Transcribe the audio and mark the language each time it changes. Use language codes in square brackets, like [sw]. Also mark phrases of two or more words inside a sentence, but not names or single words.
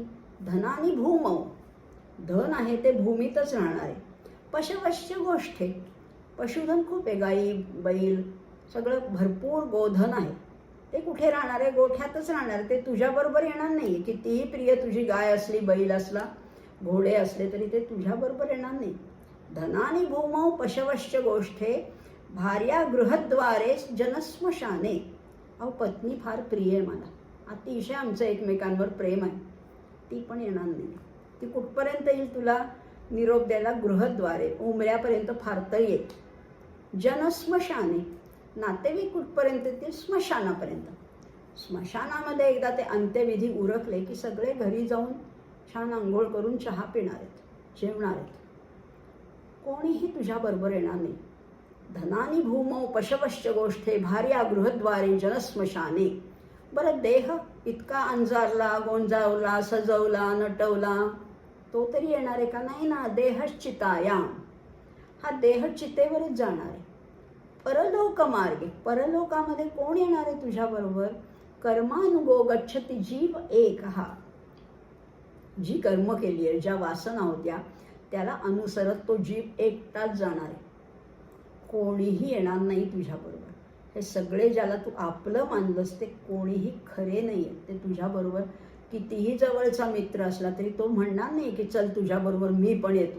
[sa] धनानी भूमौ, [mr] धन आहे ते भूमीतच राहणार आहे. [sa] पशवश्य गोष्टी, [mr] पशुधन खूप आहे, गाई बैल सगळं भरपूर गोधन आहे. ते कुठे राहणार आहे? गोठ्यातच राहणार. ते तुझ्याबरोबर येणार नाही. कितीही प्रिय तुझी गाय असली, बैल असला, घोडे असले तरी ते तुझ्याबरोबर येणार नाही. [sa] धनानी भूमौ पशवश्य गोष्ठे, भार्या गृहद्वारे जनस्मशाने. [mr] अहो, पत्नी फार प्रिय आहे मला, अतिशय आमचं एकमेकांवर प्रेम आहे, ती पण येणार नाही. ती कुठपर्यंत येईल तुला निरोप द्यायला? गृहद्वारे, उमऱ्यापर्यंत फार तर येईल. जनस्मशाने, नातेवाईक कुठपर्यंत येतील? स्मशानापर्यंत. स्मशानामध्ये एकदा ते अंत्यविधी उरकले की सगळे घरी जाऊन छान आंघोळ करून चहा पिणार आहेत, जेवणार आहेत. कोणीही तुझ्याबरोबर येणार नाही. [sa] धनानी भूमौ पशवश्य गोष्ठे, भार्या गृहद्वारे जनस्मशाने. [mr] बरं, देह इतका अंजारला, गोंजावला, सजवला, नटवला, तो तरी येणार आहे का? नाही ना. देहश्चितायाम, हा देह चितेवरच जाणार आहे. [sa] परलोक मार्गे, [mr] परलोकामध्ये कोण येणार आहे तुझ्याबरोबर? [sa] कर्मानुगो गच्छति जीव एक हा. [mr] जी कर्म केली आहे, ज्या वासना होत्या, त्याला अनुसरत तो जीव एकटाच जाणार आहे. कोणीही येणार नाही तुझ्याबरोबर. हे सगळे ज्याला तू आपलं मानलंस ते कोणीही खरे नाही आहे. ते तुझ्याबरोबर कितीही जवळचा मित्र असला तरी तो म्हणणार नाही की चल तुझ्याबरोबर मी पण येतो.